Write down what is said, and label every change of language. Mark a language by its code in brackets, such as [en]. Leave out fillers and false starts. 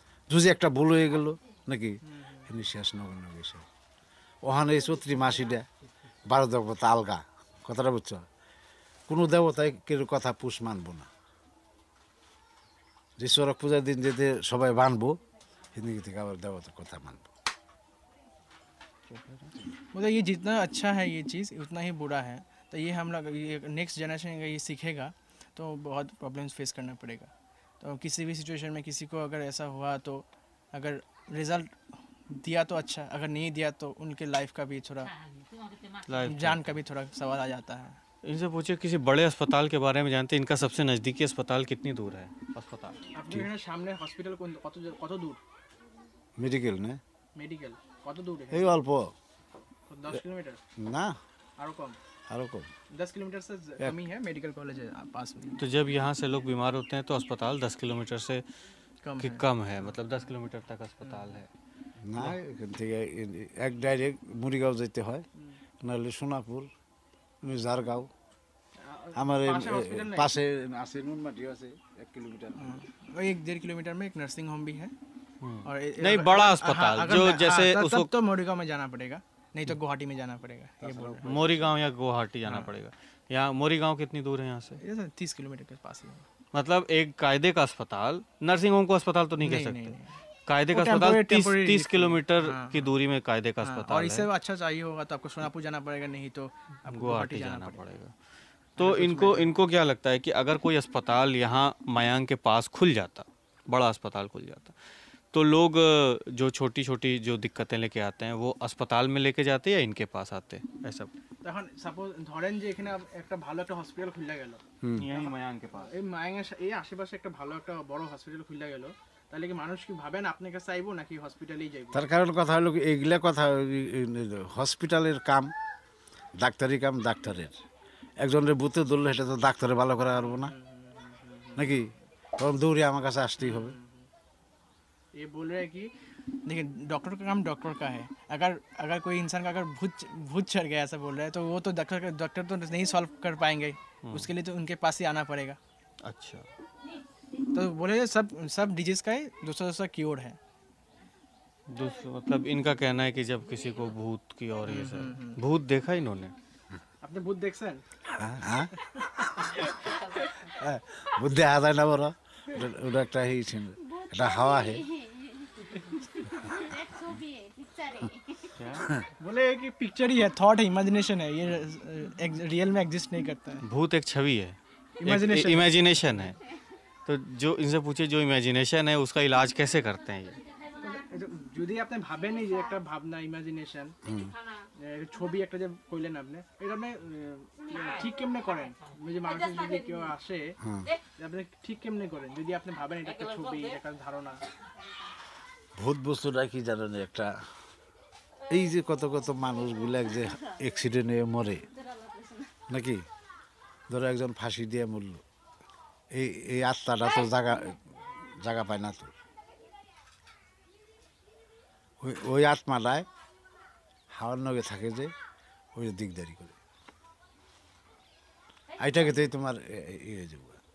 [bn] যদি একটা ভুল হয়ে গেল নাকি এমনি শেষ নগণ্য বিষয়। ওখানে এই চৈত্রী মাসিটা 12 দেবতা আলগা, কথাটা বুঝছো? কোনো দেবতায় কেউ কথা পুষ মানবো না। যে চড়ক পূজার দিন যেতে সবাই মানবো, সেদিন থেকে আবার দেবতার কথা मानबो। [hi] मतलब ये जितना अच्छा है ये चीज़ उतना ही बुरा है, तो ये हम लोग नेक्स्ट जनरेशन ये सीखेगा तो बहुत प्रॉब्लम्स फेस करना पड़ेगा। तो किसी भी सिचुएशन में किसी को अगर ऐसा हुआ तो अगर रिजल्ट दिया तो अच्छा, अगर नहीं दिया तो उनके लाइफ का भी थोड़ा जान का भी थोड़ा सवाल आ जाता है। इनसे पूछिए किसी बड़े अस्पताल के बारे में जानते हैं, इनका सबसे नज़दीकी अस्पताल कितनी दूर है अस्पताल? [bn] আপনি এখানে সামনে হসপিটাল কত দূর? মেডিকেল না মেডিকেল কত দূর? এই অল্প [hi] 10 किलोमीटर [bn] না, আরো কম? আরো কম। [hi] 10 किलोमीटर से कम ही है, मेडिकल कॉलेज है पास में। तो जब यहाँ से लोग बीमार होते हैं तो अस्पताल 10 किलोमीटर से कम है, मतलब 10 किलोमीटर तक अस्पताल है। [bn] না, এখান থেকে এক ডাইরেক্ট মুড়িগাঁও যেতে হয়, নাহলে সোনাপুর, ঝাড়গাঁও। আমার পাশে আছে নুনমাটি আছে 1 किलोमीटर। [hi] 1-1.5 किलोमीटर में एक नर्सिंग होम भी है। और नहीं, बड़ा अस्पताल जो जैसे उसको तो मोरीगांव में जाना पड़ेगा, नहीं तो गुवाहाटी में जाना पड़ेगा। ये बोल रहे मोरीगांव या गुवाहाटी जाना पड़ेगा। यहाँ मोरीगांव कितनी दूर है यहाँ से? हैं 30 किलोमीटर के पास ही है। मतलब एक कायदे का अस्पताल, नर्सिंग होम को अस्पताल तो नहीं कह सकते, नहीं। कायदे का वो अस्पताल [en] temporary [hi] 30 किलोमीटर हाँ। की दूरी में कायदे का हाँ, अस्पताल और है। इससे अच्छा चाहिए होगा तो आपको सोनापुर जाना पड़ेगा, नहीं तो आपको गुवाहाटी जाना पड़ेगा। तो इनको क्या लगता है कि अगर कोई अस्पताल यहाँ मयांग के पास खुल जाता, बड़ा अस्पताल खुल जाता, तो लोग जो छोटी छोटी जो दिक्कतें लेके आते हैं वो अस्पताल में लेके जाते या इनके पास आते ऐसा? [bn] তখন সাপোজ ধরেন যে এখানে একটা ভালো একটা হসপিটাল খুলে গেল, [hi] यही मयांग के पास [bn] এই মায়াঙ্গের এই আশেপাশে একটা ভালো একটা বড় হসপিটাল খুলে গেল, তাহলে কি মানুষ কি ভাবেন আপনার কাছে আইবো নাকি হসপিটালেই যাইবো? তার কারণ কথা হলো কি, এইগুলা কথা হসপিটালের কাম, ডাক্তারি কাম ডাক্তারের। একজনের বুথে ধরলে সেটা তো ডাক্তারে ভালো করা পারবো না নাকি, তখন দৌড়ে আমার काছে আসতেই হবে। [hi] ये बोल रहे हैं कि देखिए डॉक्टर का काम डॉक्टर का है, अगर कोई इंसान का अगर भूत चढ़ गया ऐसा बोल रहा है तो वो तो डॉक्टर तो नहीं सॉल्व कर पाएंगे, उसके लिए तो उनके पास ही आना पड़ेगा। अच्छा, तो बोले सब डिजीज का ही दूसरा क्योर है। मतलब इनका कहना है कि जब किसी को भूत की और ये सब भूत देखा इन्होंने? [bn] আপনি ভূত দেখছেন? হ্যাঁ, বুদ্ধি আদায় না বড়, ওটা একটা এটা হাওয়া है। [hi] बोले कि पिक्चर ही है, थॉट है, इमेजिनेशन है, ये रियल में एग्जिस्ट नहीं करता है। भूत एक छवि है, [en] Imagination। [hi] इमेजिनेशन है। तो जो इनसे पूछे जो इमेजिनेशन है उसका इलाज कैसे करते हैं ये? [bn] যদি আপনি ভাবেন যে একটা ভাবনা ইমাজিনেশন ছবি একটা যে কইলেন আপনি, এটা আপনি ঠিক কেমনে করেন? যে মানুষ যদি কেউ আসে আপনি ঠিক কেমনে করেন যদি আপনি ভাবেন এটা একটা ছবি, একটা ধারণা? ভূত বস্তুটা কি জানেন, একটা এই যে কত কত মানুষগুলো যে অ্যাক্সিডেন্ট হয়ে মরে নাকি, ধরো একজন ফাঁসি দিয়ে মরল, এই আত্মাটা তো জায়গা পায় না, তো ওই আত্মাটায় হাওয়ার নগে থাকে যে ওই দিকদারি করে, এইটাকে তো তোমার ইয়ে যাবো।